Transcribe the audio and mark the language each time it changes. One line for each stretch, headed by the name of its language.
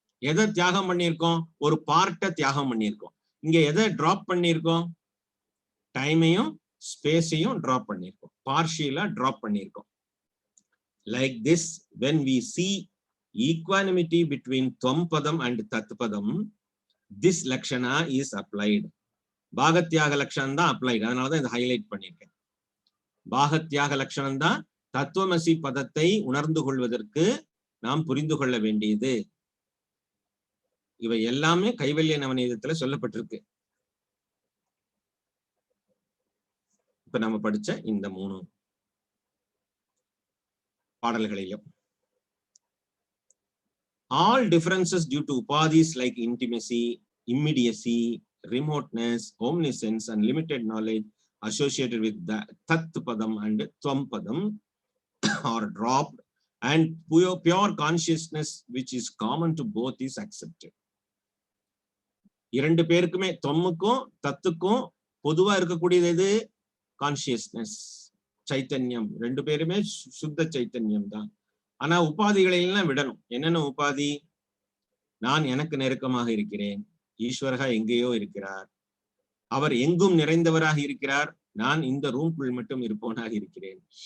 Tamil: எதை தியாகம் பண்ணியிருக்கோம்? ஒரு பார்ட்டை தியாகம் பண்ணியிருக்கோம். இங்க எதை டிராப் பண்ணியிருக்கோம்? டைமையும் ஸ்பேஸையும் டிராப் பண்ணியிருக்கோம், பார்ஷியலா டிராப் பண்ணியிருக்கோம்.
English: Like this, when we see equanimity between Tvampadam and Tatpadam, this lakshana is applied.
Tamil: பாகத்யாக லட்சணம் தான் அப்ளைட். அதனாலதான் இதை ஹைலைட் பண்ணியிருக்கேன். பாகத்யாக லட்சணம் தான் தத்துவமசி பதத்தை உணர்ந்து கொள்வதற்கு நாம் புரிந்து கொள்ள வேண்டியது. இவை எல்லாமே கைவல்ய நவநீதத்துல சொல்லப்பட்டிருக்கு. இப்ப நம்ம படிச்ச இந்த 3 பாடல்களிலும்.
English: All differences due to upadhis like intimacy, immediacy, remoteness, omniscience, and limited knowledge associated with the tat padam and tvam padam are dropped, and pure consciousness which is common to both is accepted.
Tamil: இரண்டு பேருக்குமே தொம்முக்கும் தத்துக்கும் பொதுவா இருக்கக்கூடியது எது? Consciousness, சைத்தன்யம். ரெண்டு பேருமே சுத்த சைத்தன்யம் தான். ஆனா உபாதிகளை எல்லாம் விடணும். என்னென்ன உபாதி? நான் எனக்கு நெருக்கமாக இருக்கிறேன், ஈஸ்வரகா எங்கேயோ இருக்கிறார், அவர் எங்கும் நிறைந்தவராக இருக்கிறார், நான் இந்த ரூம்குள் மட்டும் இருப்பவனாக இருக்கிறேன்.